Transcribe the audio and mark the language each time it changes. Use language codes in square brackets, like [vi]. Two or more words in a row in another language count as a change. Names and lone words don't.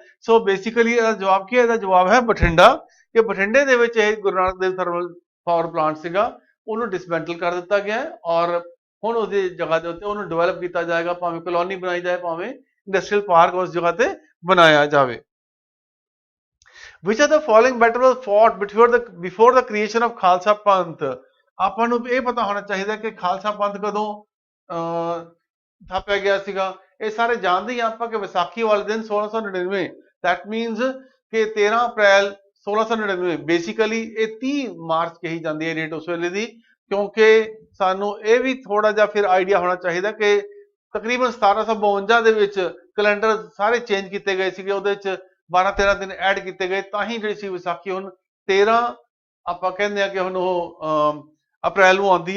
[en] so basically [pa] ਇਹਦਾ ਜਵਾਬ ਕੀ ਹੈ? ਇਹਦਾ ਜਵਾਬ ਹੈ ਬਠਿੰਡਾ, ਕਿ ਬਠਿੰਡੇ ਦੇ ਵਿੱਚ ਇਹ ਗੁਰੂ ਨਾਨਕ ਦੇਵ ਥਰਮਲ ਪਾਵਰ ਪਲਾਂਟ ਸੀਗਾ ਉਹਨੂੰ ਡਿਸਮੈਂਟਲ ਕਰ ਦਿੱਤਾ ਗਿਆ ਔਰ ਹੁਣ ਉਹਦੀ ਜਗ੍ਹਾ ਦੇ ਉੱਤੇ ਉਹਨੂੰ ਡਿਵੈਲਪ ਕੀਤਾ ਜਾਏਗਾ, ਭਾਵੇਂ ਕਲੋਨੀ ਬਣਾਈ ਜਾਏ ਭਾਵੇਂ [en] industrial park [pa] ਉਸ ਜਗ੍ਹਾ ਤੇ ਬਣਾਇਆ ਜਾਵੇ। [en] Which of the following battle was fought before the creation of [pa] ਖਾਲਸਾ ਪੰਥ? ਆਪਾਂ ਨੂੰ ਇਹ ਪਤਾ ਹੋਣਾ ਚਾਹੀਦਾ ਕਿ ਖਾਲਸਾ ਪੰਥ ਕਦੋਂ ਥਾਪਿਆ ਗਿਆ ਸੀਗਾ। ਇਹ ਸਾਰੇ ਜਾਣਦੇ ਹੀ ਆਪਾਂ ਕਿ ਵਿਸਾਖੀ ਵਾਲੇ ਦਿਨ 1699, [en] that means [pa] ਕਿ 13 ਅਪ੍ਰੈਲ 1699। ਬੇਸਿਕਲੀ ਇਹ 30 ਮਾਰਚ ਕਹੀ ਜਾਂਦੀ ਹੈ ਡੇਟ ਉਸ ਵੇਲੇ ਦੀ, ਕਿਉਂਕਿ ਸਾਨੂੰ ਇਹ ਵੀ ਥੋੜਾ ਜਿਹਾ ਫਿਰ ਆਈਡੀਆ ਹੋਣਾ ਚਾਹੀਦਾ ਕਿ ਤਕਰੀਬਨ 1752 ਦੇ ਵਿੱਚ ਕੈਲੰਡਰ ਸਾਰੇ ਚੇਂਜ ਕੀਤੇ ਗਏ ਸੀਗੇ, ਉਹਦੇ ਵਿੱਚ 12-13 ਦਿਨ ਐਡ ਕੀਤੇ ਗਏ, ਤਾਂ ਹੀ ਜਿਹੜੀ ਸੀ ਵਿਸਾਖੀ ਹੁਣ 13 ਆਪਾਂ ਕਹਿੰਦੇ ਆ ਕਿ ਹੁਣ ਉਹ ਅਪ੍ਰੈਲ ਨੂੰ ਆਉਂਦੀ ਹੈ।